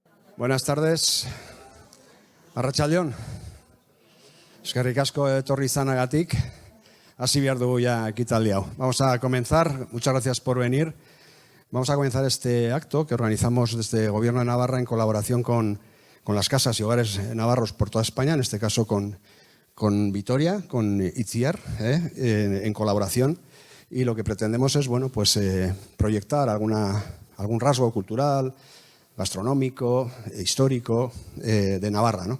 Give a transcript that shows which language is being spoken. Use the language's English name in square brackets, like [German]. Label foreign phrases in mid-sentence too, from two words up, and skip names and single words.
[Spanish] Buenas tardes. [Basque] Arratsaldeon. Eskerrik asko etorri izanagatik. Hasi behar dugu ya ekitaldi hau. [Spanish] Vamos a comenzar. Muchas gracias por venir. Vamos a comenzar este acto que organizamos desde el Gobierno de Navarra en colaboración con las casas y hogares navarros por toda España, en este caso con Vitoria, con Itziar, en colaboración. Y lo que pretendemos es proyectar algún rasgo cultural, gastronómico, histórico de Navarra, ¿no?